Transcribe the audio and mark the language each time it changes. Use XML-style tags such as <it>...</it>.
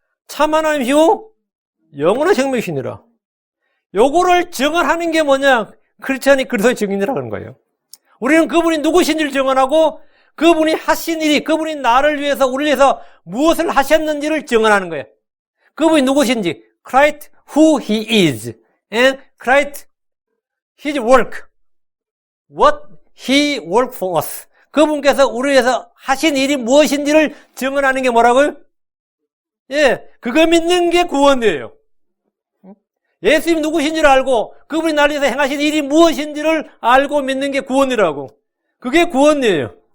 <ko>참 하나님이시오? 영원한 생명이시니라. 요거를 증언하는 게 뭐냐? 크리스천이 그리스도의 증인이라는 거예요. 우리는 그분이 누구신지를 증언하고, 그분이 하신 일이, 그분이 나를 위해서, 우리를 위해서 무엇을 하셨는지를 증언하는 거예요. 그분이 누구신지,</ko> <en>Christ who he is, and Christ his work, what he worked for us.</en> <ko>그분께서 우리를 위해서 하신 일이 무엇인지를 증언하는 게 뭐라고요? 그거 믿는 게 구원이에요. 예수님이 누구신지를 알고, 그분이 나를 위해서 행하신 일이 무엇인지를 알고 믿는 게 구원이라고. 그게 구원이에요.</ko>